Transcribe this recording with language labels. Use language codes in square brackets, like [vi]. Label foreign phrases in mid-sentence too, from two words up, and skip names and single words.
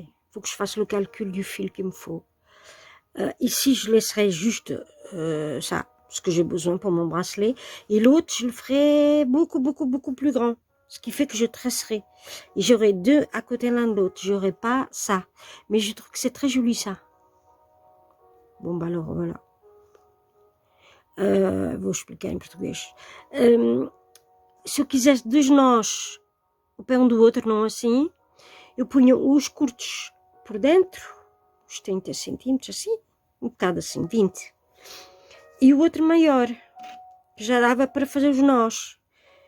[fr] Il faut que je fasse le calcul du fil qu'il me faut. Ici, je laisserai juste ça, ce que j'ai besoin pour mon bracelet. Et l'autre, je le ferai beaucoup, beaucoup, beaucoup plus grand. Ce qui fait que je tresserai. Et j'aurai deux à côté l'un de l'autre. J'aurai pas ça. Mais je trouve que c'est très joli, ça. Bon, bah alors, voilà. [pt] Vou explicar em português. Se eu quisesse dois nós, o pé um do outro, não assim, eu punha os curtos por dentro, uns 30 centímetros, assim, um bocado assim, 20. E o outro maior, que já dava para fazer os nós.